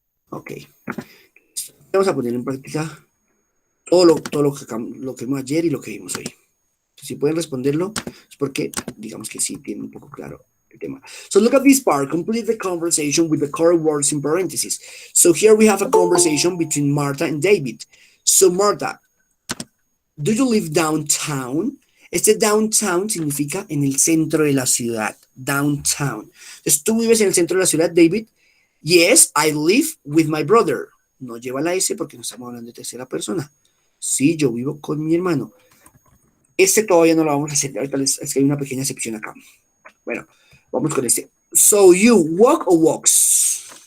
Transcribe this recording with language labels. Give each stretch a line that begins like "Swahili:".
Spanish: Ok. Vamos a poner en práctica lo que vimos ayer y lo que vimos hoy. Si pueden responderlo, es porque digamos que sí tienen un poco claro el tema.
English: So look at this part. Complete the conversation with the correct words in parentheses. So here we have a conversation between Martha and David. So Martha, do you live downtown?
Spanish: Este downtown significa en el centro de la ciudad. Downtown. Entonces, ¿tú vives en el centro de la ciudad, David?
English: Yes, I live with my brother.
Spanish: No lleva la S porque no estamos hablando de tercera persona. Sí, yo vivo con mi hermano. Este todavía no lo vamos a hacer. Ahorita es que hay una pequeña excepción acá. Bueno, vamos con este.
English: So, you walk or walks?